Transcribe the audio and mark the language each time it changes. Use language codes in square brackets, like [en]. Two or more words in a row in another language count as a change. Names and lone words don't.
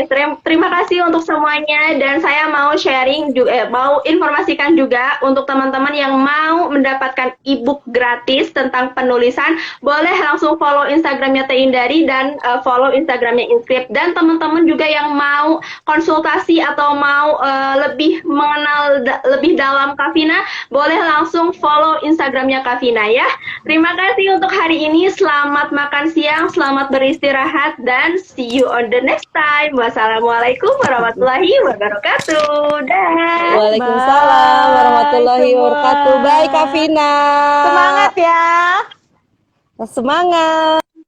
[id] Terima kasih untuk semuanya, dan saya mau sharing juga, mau informasikan juga untuk teman-teman yang mau mendapatkan ebook gratis tentang penulisan, boleh langsung follow Instagramnya Teh Indari dan follow Instagramnya Inscript. Dan teman-teman juga yang mau konsultasi atau mau lebih mengenal lebih dalam Kak Vina, boleh langsung follow Instagramnya Kak Vina ya. Terima kasih untuk hari ini. Selamat makan siang, selamat beristirahat, dan [en] see you on the next time. [ar] والسلام عليكم ورحمة الله وبركاته. [id] Dah. [ar] وعليكم السلام ورحمة الله وبركاته. [id] Bye Kak Vina. Semangat ya. Semangat.